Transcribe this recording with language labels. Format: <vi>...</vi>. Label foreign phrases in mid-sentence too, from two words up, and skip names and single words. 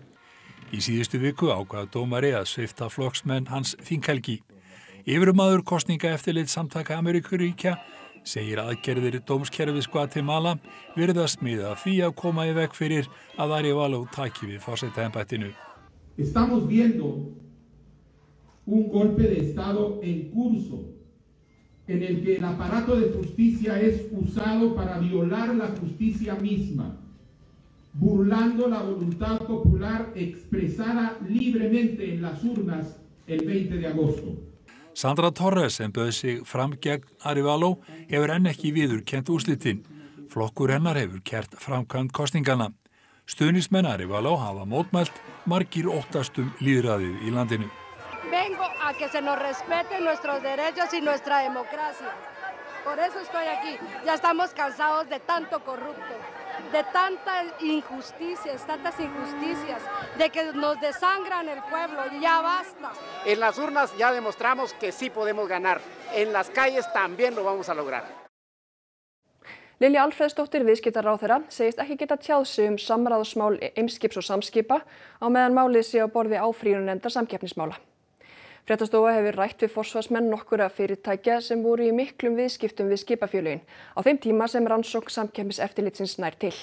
<is>Í síðustu viku ákvað dómari að svipta flokksmenn hans þinghelgi. Yfirmaður kosningaeftirlit samtaka Ameríkuríkja segir aðgerðir dómskerfis Guatemala virðast miða því að koma í veg fyrir að Arevalo taki við forsetaembættinu.</is> <es>Estamos viendo un golpe de estado en curso en el que el aparato de justicia es usado para violar la justicia misma. burlando la voluntad popular expresada libremente en las urnas el 20 de agosto.</es> <is>Sandra Torres sem bauð sig fram gegn Arevalo hefur enn ekki viðurkennt úrslitin. Flokkur hennar hefur kært framkvæmd kosningana. Stuðningsmenn Arevalo hafa mótmælt, margir óttast lýðræðið í landinu.</is> <es>Vengo a que se nos respeten nuestros derechos y nuestra democracia. Por eso estoy aquí. Ya estamos cansados de tanto corrupto, de tantas injusticias, de que nos desangran el pueblo. Ya basta. En las urnas ya demostramos que sí podemos ganar. En las calles también lo vamos a lograr.</es> <is>Lilja Alfreðsdóttir, viðskiptaráðherra, segist ekki geta tjáð sig samráðsmál Eimskips og Samskipa á meðan málið sé á borði áfrýjunarnefndar samkeppnismála. Fréttastofa hefur rætt við forsvarsmenn nokkurra fyrirtækja sem voru í miklum viðskiptum við skipafélögin á þeim tíma sem rannsókn Samkeppniseftirlitsins nær til.</is>